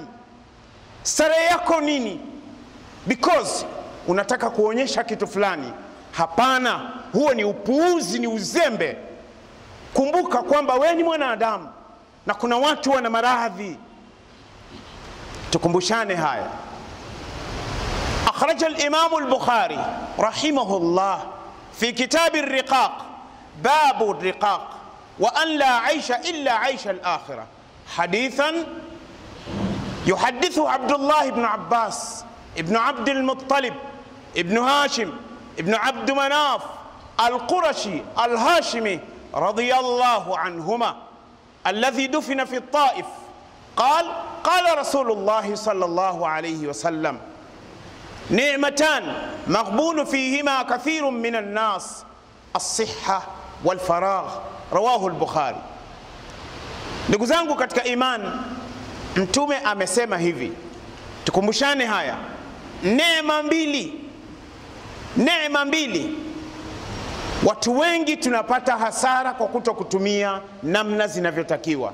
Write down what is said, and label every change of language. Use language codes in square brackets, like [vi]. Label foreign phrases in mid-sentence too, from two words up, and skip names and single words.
[sw] Starehe yako nini? Because unataka kuonyesha kitu fulani. Hapana, huo ni upuuzi, ni uzembe. Kumbuka kwamba wewe ni mwanadamu na kuna watu wana maradhi. Tukumbushane haya. [ar] أخرج الإمام البخاري رحمه الله في كتاب الرقاق باب الرقاق وأن لا عيش إلا عيش الآخرة حديثا يحدثه عبد الله بن عباس ابن عبد المطلب ابن هاشم ابن عبد مناف القرشي الهاشمي رضي الله عنهما الذي دفن في الطائف قال قال رسول الله صلى الله عليه وسلم نعمتان مغبون فيهما كثير من الناس الصحة والفراغ رواه البخاري. [sw] Ndugu zangu katika imani, Mtume amesema hivi, tukumbushane haya, neema mbili. Watu wengi tunapata hasara kwa kuto kutumia namna zinavyotakiwa.